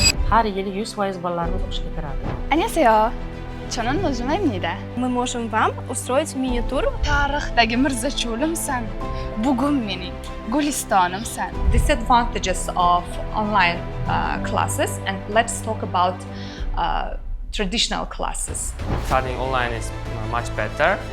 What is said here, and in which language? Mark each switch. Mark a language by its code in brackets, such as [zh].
[uz] Har yili 100% bolalarimiz o'qishga kiradi. [ko] Annyeonghaseyo. 저는 노즈마입니다. [ru] Мы можем вам устроить мини-тур. [uz] Tarixdagi Mirzacho'limsan. Bugun mening Gulistonimsan. [en] Disadvantages of online classes, and let's talk about traditional classes. Studying online is much better.